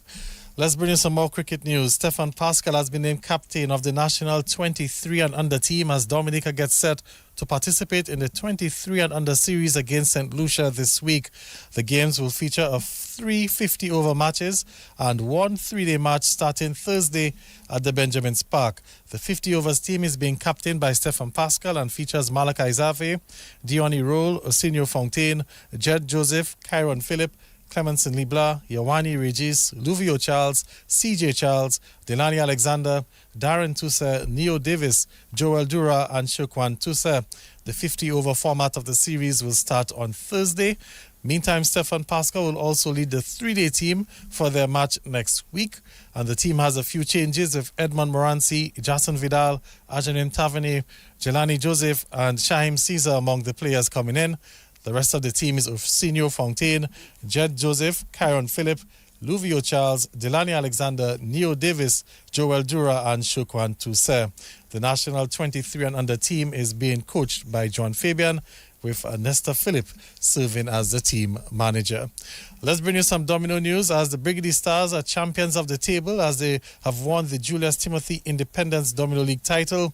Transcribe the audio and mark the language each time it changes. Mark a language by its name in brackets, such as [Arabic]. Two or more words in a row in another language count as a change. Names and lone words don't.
[English] Let's bring you some more cricket news. Stefan Pascal has been named captain of the national 23 and under team as Dominica gets set to participate in the 23 and under series against St. Lucia this week. The games will feature 3 50-over matches and 1 3-day match starting Thursday at the Benjamin's Park. The 50-overs team is being captained by Stefan Pascal and features Malachi Zave, Diony Roll, Osinio Fontaine, Jed Joseph, Kyron Phillip, Clemenson Libla, Yawani Regis, Luvio Charles, CJ Charles, Delani Alexander, Darren Tuse, Neo Davis, Joel Dura, and Shukwan Tuse. The 50-over format of the series will start on Thursday. Meantime, Stefan Pascal will also lead the three-day team for their match next week. And the team has a few changes with Edmond Moranci, Jason Vidal, Ajanin Tavernier, Jelani Joseph, and Shahim Caesar among the players coming in. The rest of the team is Ursinio Fontaine, Jed Joseph, Kyron Phillip, Luvio Charles, Delani Alexander, Neo Davis, Joel Dura, and Shukwan Tuse. The national 23 and under team is being coached by John Fabian, with Nesta Phillip serving as the team manager. Let's bring you some Domino news as the Brigady Stars are champions of the table as they have won the Julius Timothy Independence Domino League title.